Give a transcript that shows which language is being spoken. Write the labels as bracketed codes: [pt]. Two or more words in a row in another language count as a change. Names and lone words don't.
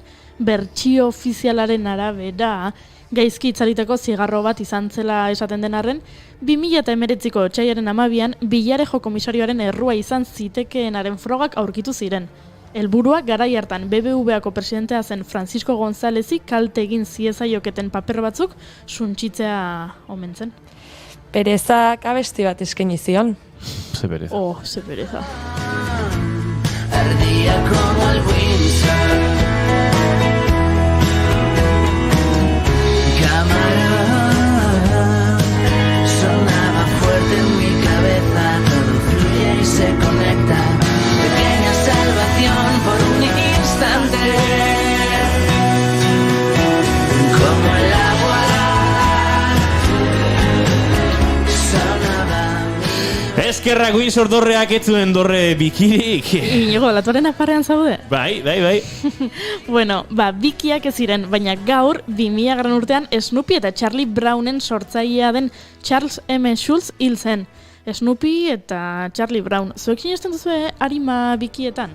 [eu] Bertsio ofizialaren arabera, gaizki itzalitako zigarro bat izan zela esaten den arren, 2019ko otsailaren 12an Villarejo komisarioaren errua izan zitekeenaren frogak aurkitu ziren. Helburua garai hartan BBVako presidentea zen Francisco Gonzálezi kalte egin ziezaioketen paper batzuk suntsitzea omen zen. Perezak abesti bat eskaini zion. Ze pereza. Oh, ze pereza. [es] Ardía como el Windsor. Cámara sonaba fuerte en mi cabeza, todo fluye y se conecta. Pequeña salvación por un instante, como el agua sonaba mi... [eu] Eskerrak Windsor dorreak ez zuen dorre bikirik. Inigo, latuaren aparrean zaude? Bai. Bueno, bikiak ez ziren, baina gaur 2000 urtean Snoopy eta Charlie Brownen sortzailea den Charles M. Schulz hil zen. Snoopy eta Charlie Brown. Zuek sinesten duzue arima bikietan?